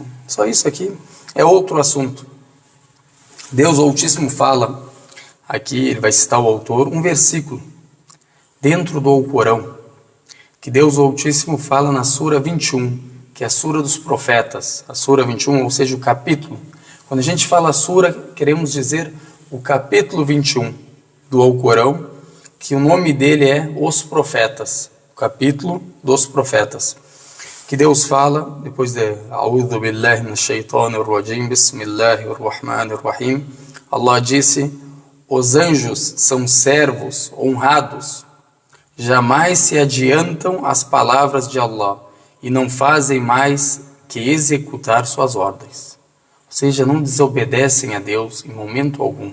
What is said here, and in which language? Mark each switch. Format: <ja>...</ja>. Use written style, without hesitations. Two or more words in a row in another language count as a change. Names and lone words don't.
<pt>Só isso aqui é outro assunto. Deus Altíssimo fala, aqui ele vai citar o autor, um versículo dentro do Alcorão, que Deus Altíssimo fala na Sura 21, que é a Sura dos Profetas. A Sura 21, ou seja, o capítulo. Quando a gente fala Sura, queremos dizer o capítulo 21 do Alcorão, que o nome dele é Os Profetas, o capítulo dos Profetas. Que Deus fala, depois de</pt> <ar>أعوذ بالله من الشيطان الرجيم بسم الله الرحمن الرحيم,</ar> <pt>Allah disse, os anjos são servos honrados, jamais se adiantam às palavras de Allah e não fazem mais que executar suas ordens. Ou seja, não desobedecem a Deus em momento algum.</pt>